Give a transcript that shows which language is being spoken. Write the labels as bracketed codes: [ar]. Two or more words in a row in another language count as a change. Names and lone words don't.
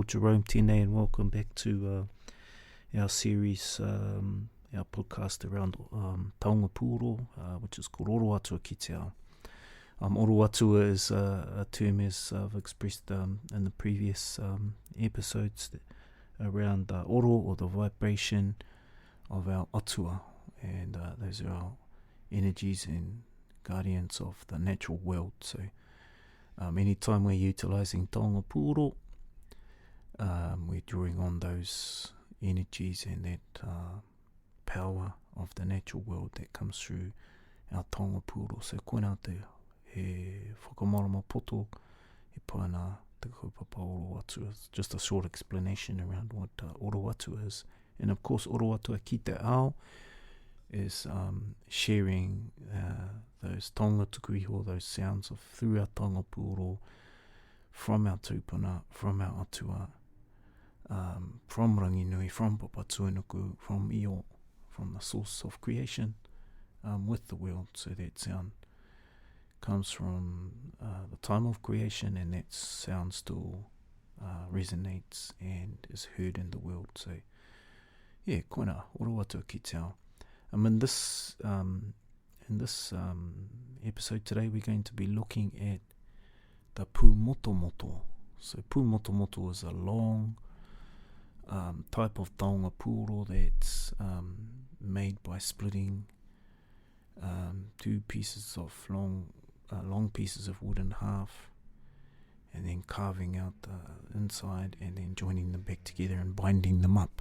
[mi] Jerome tēnei, [en] and welcome back to our series, our podcast around [mi] Taonga Puoro, [en] which is called Oro Atua ki te ao. Oro Atua is a term, as I've expressed in the previous episodes, around Oro, or the vibration of our Atua, and those are our energies and guardians of the natural world. So anytime we're utilising [mi] Taonga Puoro, [en] we're drawing on those energies and that power of the natural world that comes through our [mi] Taonga Puoro. So koina te he whakamārama poto, he paina te kaupapa Oro Atua. [en] It's just a short explanation around what Oro Atua is. And of course, Oro Atua ki te ao is sharing those [mi] taonga tuku iho, [en] those sounds of through our [mi] Taonga Puoro, [en] from our tūpuna, from our atua, from ranginui, from papa tuanuku, from io, from the source of creation, with the world. So that sound comes from the time of creation, and that sound still resonates and is heard in the world. So yeah, [mi] koina, Oro Atua ki te ao. [en] In this episode today, we're going to be looking at the Pumotomoto. So Pumotomoto is a long type of [mi] Taonga Puoro [en] that's made by splitting two pieces of long pieces of wood in half, and then carving out the inside, and then joining them back together and binding them up.